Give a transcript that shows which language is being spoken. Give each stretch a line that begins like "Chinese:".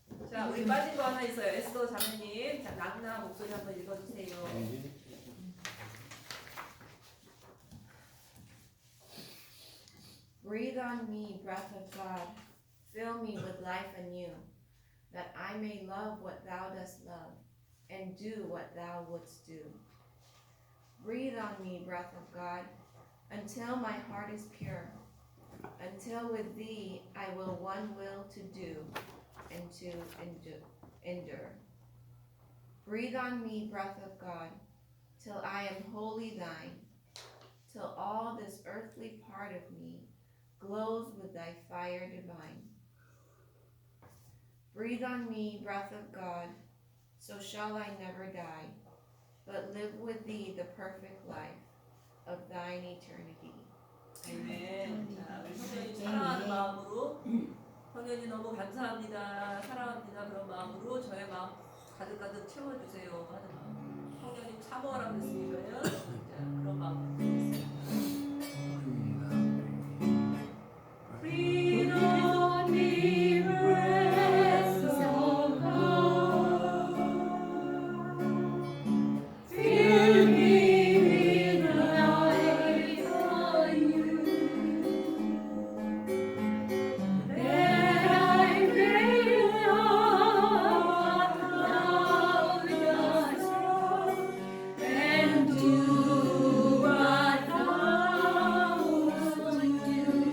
Korean: 자, 우리 빠진 거 하나 있어요. 에스더 자매님, 자, 낙나 목소리 한번 읽어주세요.
English: Breathe on me, breath of God, fill me with life anew, that I may love what thou dost love, and do what thou wouldst do. Breathe on me, breath of God, until my heart is pure. until with thee I will one will to do and to endure. Breathe on me, breath of God, till I am wholly thine, till all this earthly part of me glows with thy fire divine. Breathe on me, breath of God, so shall I never die, but live with thee the perfect life of thine eternity.
Korean: 아멘. 자, 우리 성령님 사랑하는 마음으로 성령님 너무 감사합니다. 사랑합니다. 그런 마음으로 저의 마음 가득가득 채워주세요 하는 마음. 성령님 참어라 그랬으니까요. 자, 그런 마음으로 드리겠습니다.
English: Breathe on me, breath of God. Fill me with life anew, that I may love thou dost love, and do what thou wouldst do.